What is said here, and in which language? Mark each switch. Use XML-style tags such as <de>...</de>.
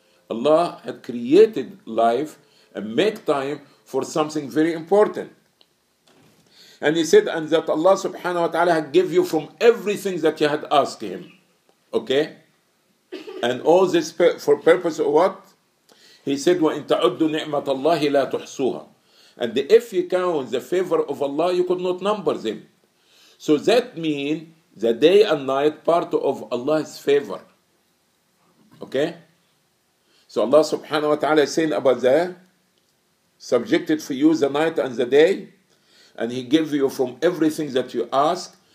<en>Allah had created life and make time for something very important. And He said, and that Allah subhanahu wa ta'ala had give you from everything that you had asked Him. Okay? And all this for purpose of what? He said,</en> <ar>وَإِن تَعُدُّ نِعْمَةَ اللَّهِ لَا تُحْصُوهَا.</ar> <en>And if you count the favor of Allah, you could not number them. So that means the day and night part of Allah's favor. Okay? So Allah subhanahu wa ta'ala is saying about that, subjected for you the night and the day, and He gave you from everything that you ask.</en>